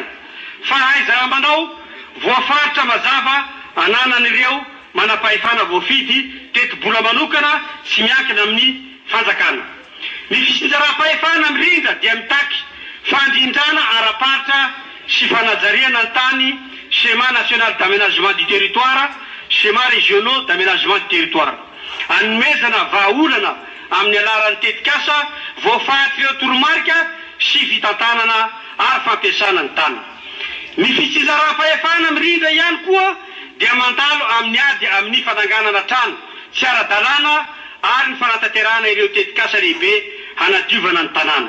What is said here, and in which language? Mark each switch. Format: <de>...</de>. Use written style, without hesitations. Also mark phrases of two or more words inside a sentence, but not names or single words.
<mg>Fahaiza manao voafaritra mazava ananan'ireo manam-pahefana voafidy teti-bola manokana sy miankina amin'ny fanjakana. Ny fisinjaram-pahefana mirindra dia mitaky fandrindrana ara-paritra sy fanajariana ny tany,</mg> <fr>schéma national d'aménagement du territoire, schéma régionaux d'aménagement du territoire.</fr> <mg>Anomezana vahaolana amin'ny alalan'ny tetikasa voafaritra ireo toromarika sy fitantanana ary fampiasana ny tany. Ny fisinjaram-pahefana mirindra ihany koa dia mandalo amin'ny ady amin'ny fananganana trano tsy ara-dalàna ary ny fanatanterahana ireo tetikasa lehibe hanadiovana ny tanàna.</mg>